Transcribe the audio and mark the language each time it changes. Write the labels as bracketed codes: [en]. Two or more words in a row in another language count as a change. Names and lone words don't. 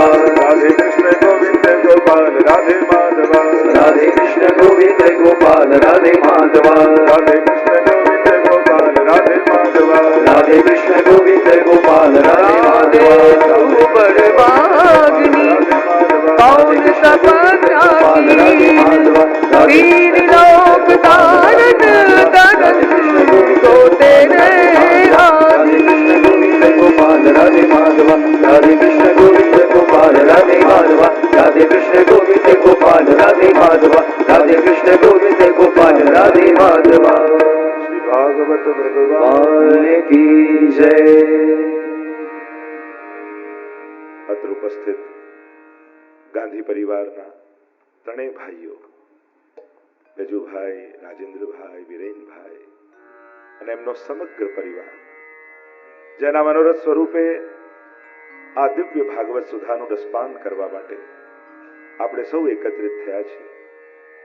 [hi] राधे कृष्ण गोविंद गोपाल राधे माधवा राधे कृष्ण गोविंद गोपाल राधे माधवा राधे कृष्ण गोविंद गोपाल राधे माधवा राधे कृष्ण गोविंद गोपाल राधे माधवा बड़वाग्नि कौन राधे माधवा तीन लोक तारक तनन तो तेरे गोपाल राधे माधवा राधे कृष्ण गोविंद गोपाल राधे माधवा राधे कृष्ण गोविंद गोपाल राधे माधवा राधे कृष्ण गोविंद गोपाल राधे माधवा। श्री भागवत भगवान की जय। [gu] અત્ર ઉપસ્થિત ગાંધી પરિવારના ત્રણેય ભાઈઓ બેજુભાઈ, રાજેન્દ્રભાઈ, વિરેનભાઈ અને એમનો સમગ્ર પરિવાર જેના મનોરથ સ્વરૂપે આ દિવ્ય ભાગવત સુધાનું રસપાન કરવા માટે આપણે સૌ એકત્રિત થયા છીએ